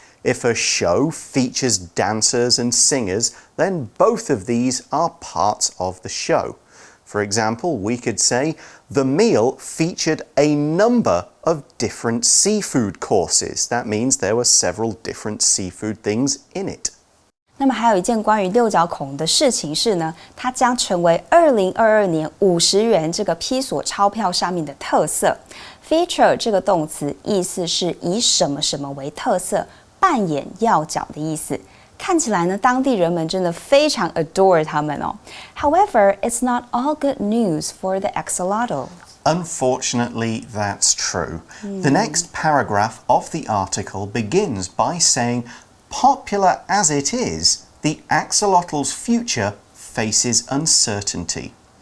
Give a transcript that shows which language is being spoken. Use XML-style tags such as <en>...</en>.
<en>If a show features dancers and singers, then both of these are parts of the show. For example, we could say, the meal featured a number of different seafood courses. That means there were several different seafood things in it.</en> <zh>那么还有一件关于六角恐龙的事情是呢，它将成为2022年50元这个披索钞票上面的特色。 Feature 这个动词意思是以什么什么为特色，扮演要角的意思。看起来呢，当地人们真的非常 adore 它们哦。</zh> <en>However, it's not all good news for the axolotl. Unfortunately, that's true. The next paragraph of the article begins by saying, popular as it is, the axolotl's future faces uncertainty.</en>